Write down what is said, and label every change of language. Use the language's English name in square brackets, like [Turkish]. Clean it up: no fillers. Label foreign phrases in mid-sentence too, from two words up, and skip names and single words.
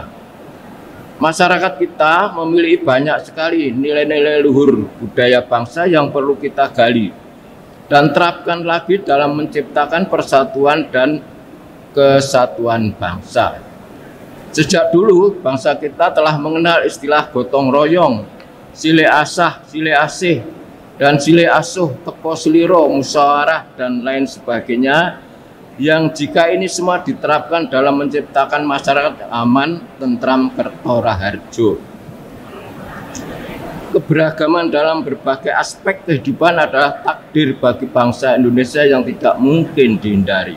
[Indonesian] Masyarakat kita memiliki banyak sekali nilai-nilai luhur budaya bangsa yang perlu kita gali dan terapkan lagi dalam menciptakan persatuan dan kesatuan bangsa. Sejak dulu bangsa kita telah mengenal istilah gotong royong, [Sundanese] sile asah, sile asih, [Indonesian] dan [Sundanese] sile asuh, [Javanese] teko seliro, [Indonesian] musyawarah, dan lain sebagainya, yang jika ini semua diterapkan dalam menciptakan masyarakat aman, tentram, [Javanese] kertora harjo. [Indonesian] Keberagaman dalam berbagai aspek kehidupan adalah takdir bagi bangsa Indonesia yang tidak mungkin dihindari.